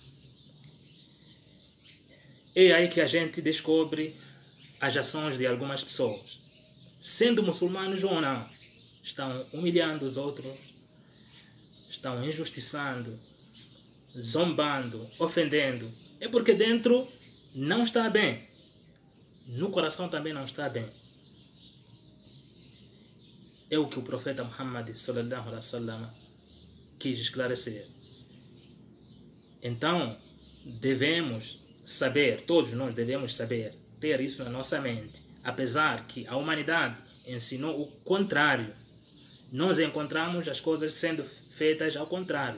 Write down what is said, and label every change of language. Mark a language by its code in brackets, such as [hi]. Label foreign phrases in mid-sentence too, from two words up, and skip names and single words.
[pt] É aí que a gente descobre as ações de algumas pessoas, sendo muçulmanos ou não, estão humilhando os outros, estão injustiçando, zombando, ofendendo. É porque dentro não está bem, no coração também não está bem. É o que o profeta Muhammad [ar] صلى الله عليه وسلم [pt] quis esclarecer. Então, devemos saber, todos nós devemos saber, ter isso na nossa mente. Apesar que a humanidade ensinou o contrário, nós encontramos as coisas sendo feitas ao contrário.